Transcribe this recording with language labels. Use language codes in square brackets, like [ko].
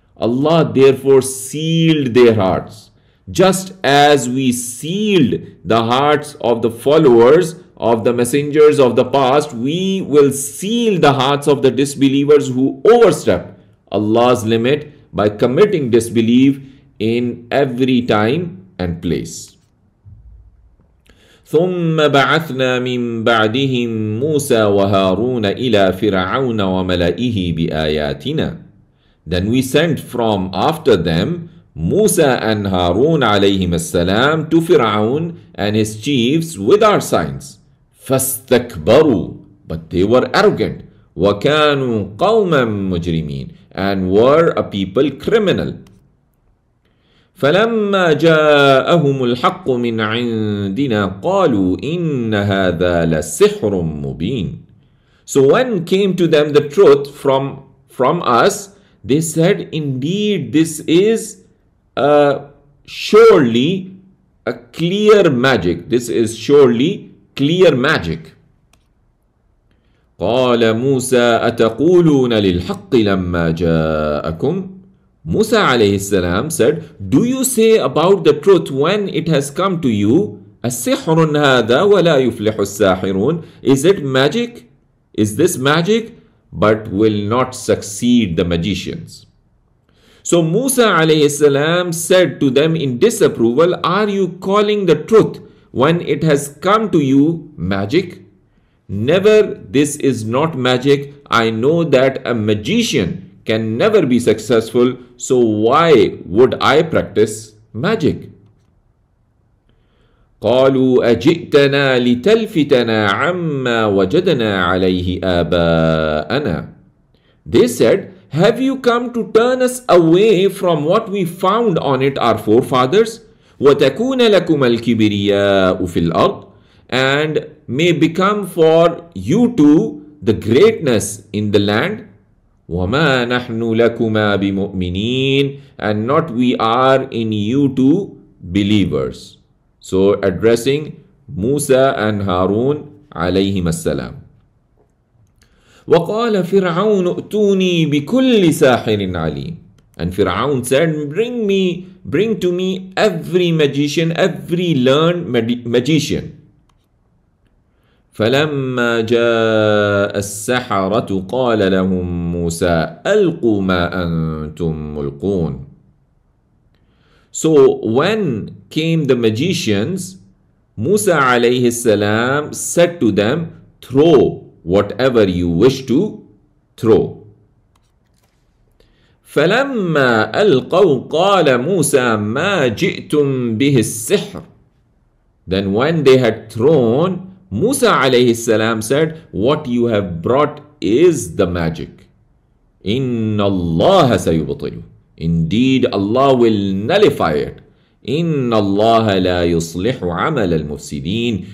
[en] Allah therefore sealed their hearts, just as we sealed the hearts of the followers of the messengers of the past, we will seal the hearts of the disbelievers who overstep Allah's limit by committing disbelief in every time and place. [ar] ثم بعثنا من بعدهم موسى وهارون إلى فرعون وملئه بآياتنا. [en] Then we sent from after them Musa and Harun alayhim as-salam to Fir'aun and his chiefs with our signs. [ar] فَاسْتَكْبَرُوا, [en] but they were arrogant. [ar] وَكَانُوا قَوْمًا مُجْرِمِينَ, [en] and were a people criminal. [ar] فَلَمَّا جَاءَهُمُ الْحَقُّ مِنْ عِنْدِنَا قَالُوا إِنَّ هَذَا لَسِحْرٌ مُبِينٌ. [en] So when came to them the truth from us, they said, indeed this is surely a clear magic. This is surely clear magic. [ar] قال موسى أتقولون للحق لما جاءكم. [en] Musa alayhi salam said, do you say about the truth when it has come to you? [ar] السحر هذا ولا يفلح الساحرون. [en] Is it magic? Is this magic? But will not succeed the magicians. So Musa alayhi salam said to them in disapproval, are you calling the truth when it has come to you magic? Never, this is not magic. I know that a magician can never be successful, so why would I practice magic? [ar] قالوا أجئتنا لتلفتنا عما وجدنا عليه آباءنا. [en] They said, have you come to turn us away from what we found on it our forefathers? [ar] وتكون لكم الكبرياء في الأرض, [en] and may become for you two the greatness in the land. [ar] وَمَا نَحْنُ لَكُمَا بِمُؤْمِنِينَ, [en] and not we are in you two believers. So addressing Musa and Harun alayhim as-salam. [ar] وَقَالَ فِرْعَوْنُ ائْتُونِي بِكُلِّ سَاحِرٍ عَلِيمٍ. [en] And Fir'aun said, bring to me every magician, every learned magician. [ar] فلما جاء السحرة قال لهم موسى ألقوا ما أنتم ملقون. [en] So when came the magicians, Musa alayhi salam said to them, throw whatever you wish to throw. [ar] فلما ألقوا قال موسى ما جئتم به السحر. [en] Then when they had thrown, Musa alayhi salam said, what you have brought is the magic. [ar] Inna Allah sayubtilu. [en] Indeed, Allah will nullify it. [ar] Inna Allah la yuslihu amal al-mufsideen.